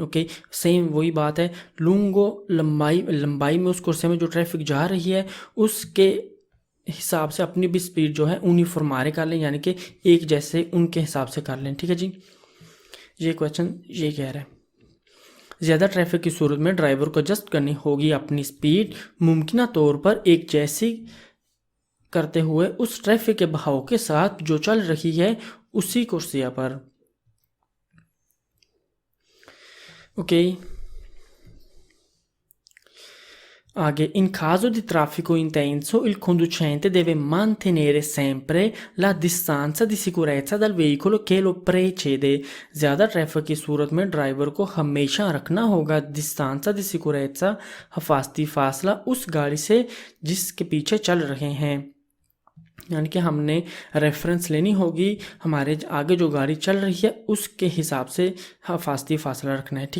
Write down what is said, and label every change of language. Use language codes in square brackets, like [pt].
[hi] Okay same वही बात है, लूंगो लंबाई में उस कुर्सिया में जो ट्रैफिक जा रही है उसके हिसाब से अपनी भी स्पीड जो है यूनिफॉर्मारे कर लें यानी कि एक जैसे उनके हिसाब से कर लें। ठीक है जी, ये क्वेश्चन ये कह रहा है ज़्यादा ट्रैफिक की सूरत में ड्राइवर को एडजस्ट करनी होगी अपनी स्पीड मुमकिन तौर पर एक जैसी करते हुए उस ट्रैफिक के बहाव के साथ जो चल रही है उसी कुर्सिया पर। [it] ओके आगे, in caso di traffico intenso il conducente deve mantenere sempre la distanza di sicurezza dal veicolo che lo precede। [hi] ज़्यादा ट्रैफिक की सूरत में ड्राइवर को हमेशा रखना होगा distanza di sicurezza हिफाजती फासला उस गाड़ी से जिसके पीछे चल रहे हैं, यानी कि हमने रेफरेंस लेनी होगी हमारे आगे जो गाड़ी चल रही है उसके हिसाब से हिफाजती फासला रखना है।